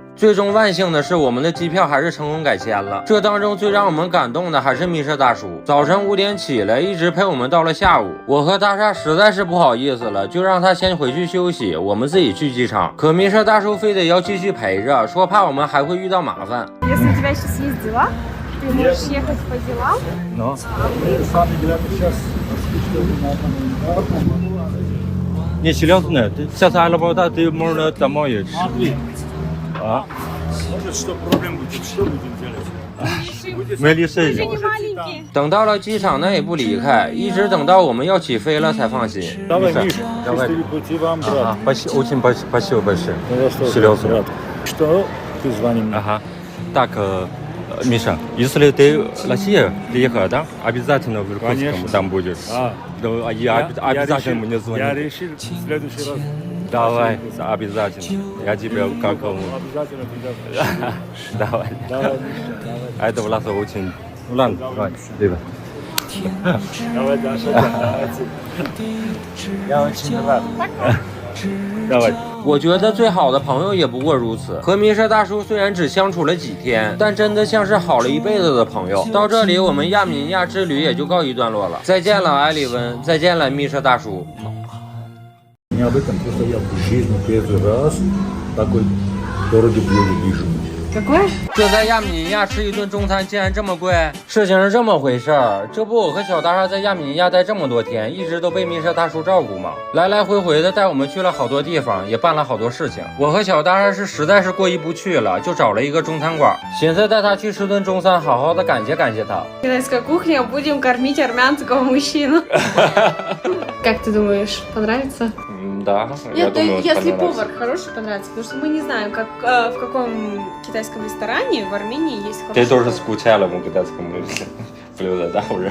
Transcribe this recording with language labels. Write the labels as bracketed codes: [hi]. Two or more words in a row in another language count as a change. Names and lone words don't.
[zh] 最终万幸的是，我们的机票还是成功改签了。这当中最让我们感动的还是迷车大叔，早晨5点起来，一直陪我们到了下午。我和大厦实在是不好意思了，就让他先回去休息，我们自己去机场。可迷车大叔非得要继续陪着，说怕我们还会遇到麻烦。 [ru] Если у тебя сейчас есть дела, ты можешь ехать по делам. Но. Не, серьезно, сейчас аэропорта ты можно домой едешь. А? Может, что проблем будет? Что будем делать? Мы решили. [zh] 等到了机场呢也不离开，一直等到我们要起飞了才放心。 [ru] Давай, Миша, давай. счастливый пути вам, брат. Очень спасибо большое. Серьезно, брат. Что ты звонил? Ага. Так, Миша, если ты в Россию приехал, да, обязательно в Иркутском там будешь. Да, я обязательно мне звоню. Я решил в следующий раз. Давай, обязательно. Я тебе как Обязательно придем. Давай. Давай, Миша, давай. Это власти очень... Ну ладно, давай, ребят. Давай, Даша, давай. Я очень рад. Давай. [zh] 我觉得最好的朋友也不过如此。和迷车大叔虽然只相处了几天，但真的像是好了一辈子的朋友。到这里，我们亚米尼亚之旅也就告一段落了。再见了，艾丽温，再见了，迷车大叔。 [ru] Необычно, просто я в жизни первый раз такой дорогой вижу. Какой? [zh] 这在亚米尼亚吃一顿中餐竟然这么贵？事情是这么回事儿，这不我和小大厦在亚米尼亚待这么多天，一直都被迷车大叔照顾吗？来来回回的带我们去了好多地方，也办了好多事情。我和小大厦是实在是过意不去了，就找了一个中餐馆，寻思带他去吃顿中餐，好好的感谢感谢他。 [ru] Китайская кухня, будем кормить армянского мужчину. Как ты думаешь, понравится? Да, Нет, если повар хороший, понравится, потому что мы не знаем, как в каком китайском ресторане в Армении есть хороший. Ты тоже скучала по китайскому блюду, да, уже?